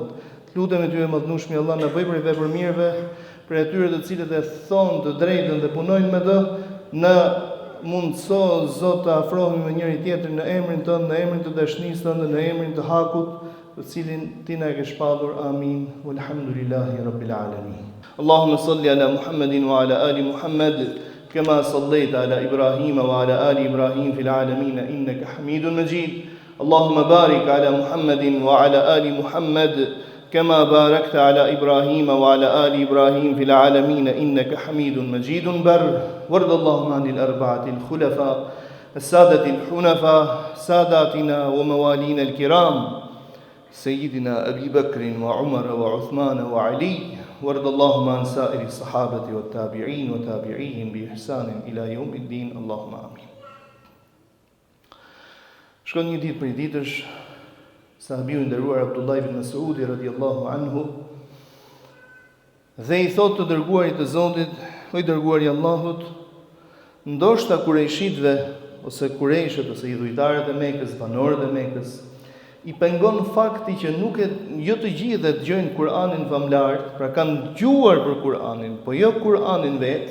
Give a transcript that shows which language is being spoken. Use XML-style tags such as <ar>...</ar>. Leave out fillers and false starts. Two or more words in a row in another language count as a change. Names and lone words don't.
<sq>Lutemi ty e mëdhnueshmi Allah na bëj prej vepër mirëve, për atyre të cilët e thonë të drejtën dhe punojnë me të, në mundso Zot të afrohemi me njëri tjetrin në emrin tënd, në emrin të dashurisë tënde, në emrin të Hakut, të cilin ti na e ke shpallur. Amin.</sq> <ar>والحمد لله رب العالمين. اللهم صل على محمد وعلى آل محمد كما صليت على إبراهيم وعلى آل إبراهيم في العالمين إنك حميد مجيد. اللهم بارك على محمد وعلى آل محمد, كما باركت على إبراهيم وعلى آل إبراهيم في العالمين إنك حميد مجيد بر. وارض اللهم عن الأربعة الخلفاء السادة الحنفاء ساداتنا وموالينا الكرام سيدنا أبي بكر وعمر وعثمان وعلي. وارض اللهم عن سائر الصحابة والتابعين وتابعيهم بإحسان إلى يوم الدين. اللهم آمين.</ar> <sq>Shkon një ditë për ditësh, sahabiu i nderuar Abdullah ibn Mas'udi</sq> <ar>رضي الله عنه</ar> <sq>dhe i thotë të dërguarit të Zotit: "O i dërguari i Allahut, ndoshta kurejshitëve ose kurejshët ose idhujtarët e Mekës, banorët e Mekës, i pengon fakti që nuk jo të gjithë e dëgjojnë Kur'anin famlar, pra kanë dëgjuar për Kur'anin, po jo Kur'anin vetë.</sq>